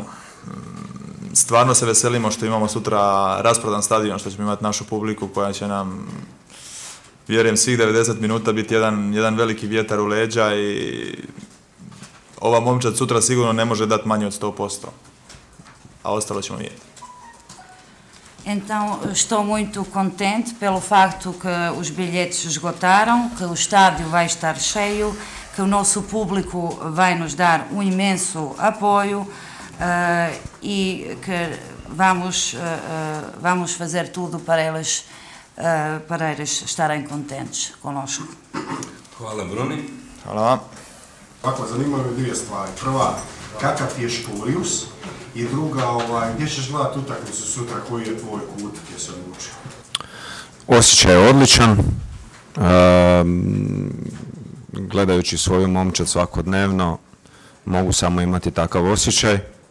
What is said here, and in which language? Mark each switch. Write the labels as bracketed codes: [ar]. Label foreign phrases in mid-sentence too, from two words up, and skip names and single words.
[hr] Stvarno se veselimo što imamo sutra rasprodan stadion, što ćemo imati našu publiku koja će nam, vjerujem, svih 90 minuta biti jedan veliki vjetar u leđa i ova momčad sutra sigurno ne može dati manje od 100%, a ostalo ćemo vidjeti. [pt] Então, estou muito contente pelo facto que os bilhetes esgotaram, que o estádio vai estar cheio, que o nosso público vai nos dar um imenso apoio e que vamos fazer tudo para eles estarem contentes conosco. [hr] Hvala Bruni. Hvala vam. Dakle, zanimaju me dvije stvari. Prva, kakav ti je Škurius? I druga, gdje ćeš gledati utakmicu sutra, koji je tvoj kut gdje se odlučio? Osjećaj je odličan. Gledajući svoju momčad svakodnevno, mogu samo imati takav osjećaj.